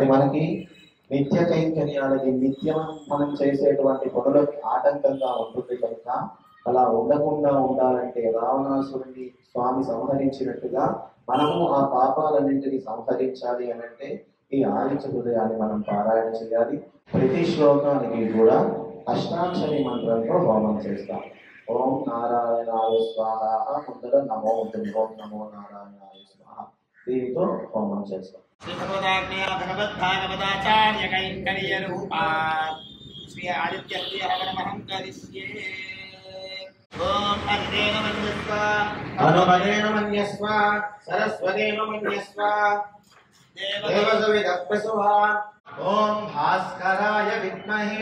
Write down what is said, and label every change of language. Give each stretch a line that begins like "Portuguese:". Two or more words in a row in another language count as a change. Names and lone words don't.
Telugu: మనకి నిత్య కైంకర్యాలకి నిత్యం మనం చేసేటువంటి పనులకి ఆటంకంగా ఉంటుంది కనుక అలా ఉండకుండా ఉండాలంటే రావణాసురుడిని స్వామి సంహరించినట్టుగా మనము ఆ పాపాలన్నింటినీ సంహరించాలి అని అంటే ఈ ఆదిత్య హృదయాన్ని మనం పారాయణ చేయాలి ప్రతి శ్లోకానికి కూడా అష్టాక్షరి మంత్రంతో హోమం చేస్తాం
Sanskrit: ఓం నారాయణాయ స్వాహ
Telugu: ముందర నమో ఉంటుంది
Sanskrit: ఓం నమో నారాయణాయ స్వాహ
Telugu: దీనితో హోమం చేస్తాం
Sanskrit: श्री भगवद्भागवताचार्य कैंकर्य रूपा श्री आदित्य हवनमहं करिष्ये ओम अग्नेन मन्यस्व अनुमदेन मन्यस्व सरस्वतेन मन्यस्व देवसुविदः प्रसुवान् ॐ भास्कराय विद्महे